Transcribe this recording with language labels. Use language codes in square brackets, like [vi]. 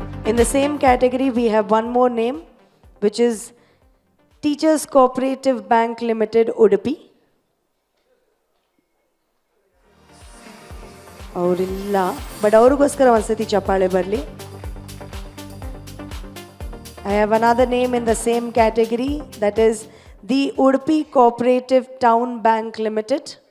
[en] In the same category, we have one more name, which is Teachers Cooperative Bank Limited, Udupi. [kn] ಅವರಿಲ್ಲ, but ಅವ್ರಿಗೋಸ್ಕರ ಒಂದ್ಸತಿ ಚಪ್ಪಾಳೆ ಬರಲಿ. [en] I have another name in the same category, that is the Udupi Cooperative Town Bank Limited.